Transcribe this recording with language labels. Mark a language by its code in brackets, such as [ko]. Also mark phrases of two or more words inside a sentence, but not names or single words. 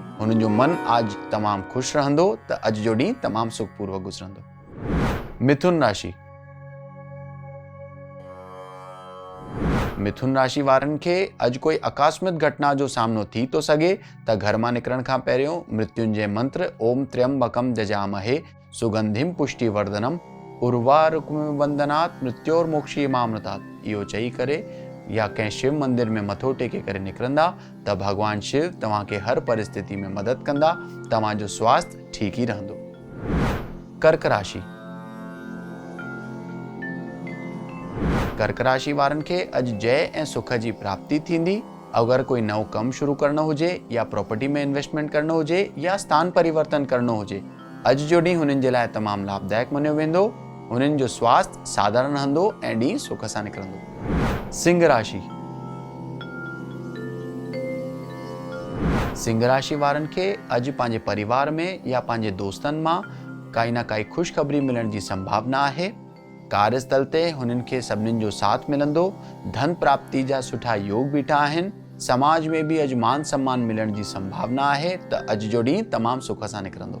[sd] हुननि जो मन आज तमामु खुश रहंदो त अॼु जो ॾींहुं तमामु सुखपूर्वक गुज़रंदो। मिथुन राशि। मिथुन राशि वारनि खे अॼु कोई आकस्मिक घटना जो सामनो थी तो सघे त घर मां निकिरण खां पहिरियों मृत्युंजय मंत्र [sa] ओम त्र्यंबकम जजामहे सुगंधिम पुष्टिवर्धनम उर्वारुकम वंदनात् मृत्योर्मोक्षीयमामृतात् [sd] इहो चई करे या कंहिं शिव मंदिर में मथो टेके करे निकिरंदा त भगवान शिव तव्हांखे हर परिस्थिति में मदद कंदा। तव्हांजो स्वास्थ्य ठीक ई रहंदो। कर्क राशि। कर्क राशि वारनि खे अॼु जय ऐं सुख जी प्राप्ति थींदी। अगरि कोई नओं कमु शुरू करणो हुजे या प्रॉपर्टी में इन्वेस्टमेंट करणो हुजे या स्थान परिवर्तन करणो हुजे, अॼु जो ॾींहुं हुननि जे लाइ तमामु लाभदायक मञियो वेंदो। हुननि जो स्वास्थ्य साधारण रहंदो ऐं ॾींहुं सुख सां निकिरंदो। सिंह राशि। सिंह राशि वारनि खे अॼु पंहिंजे परिवार में या पंहिंजे दोस्तनि मां काई न काई ख़ुशख़बरी मिलण जी संभावना आहे। कार्यस्थल ते हुननि खे सभिनीनि जो साथ मिलंदो। धन प्राप्ति जा सुठा योग बीठा आहिनि। समाज में भी अॼु मान सम्मान मिलण जी संभावना आहे त अॼु जो ॾींहुं तमामु सुख सां निकिरंदो।